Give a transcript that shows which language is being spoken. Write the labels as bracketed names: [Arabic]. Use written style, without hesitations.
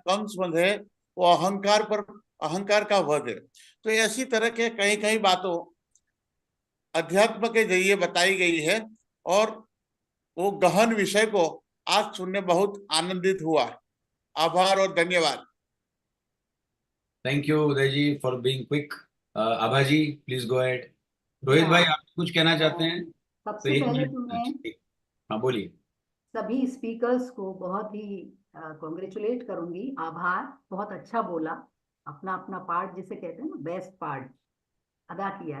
[Hindi] कंस वध है वो अहंकार का वध है. तो ऐसी तरह के कई कई बातों अध्यात्म के जरिए बताई गई है और वो गहन विषय को आज सुनने बहुत आनंदित हुआ. आभार और धन्यवाद. [English] Thank you, Uday ji, for being quick. Abha ji, please go ahead. [Hindi] Rohit भाई, आप कुछ कहना चाहते हैं? सबसे पहले तो मैं हाँ बोलिए. सभी स्पीकर्स को बहुत ही कॉन्ग्रेचुलेट करूंगी. आभार, बहुत अच्छा बोला. अपना अपना पार्ट जिसे कहते हैं ना, बेस्ट पार्ट अदा किया.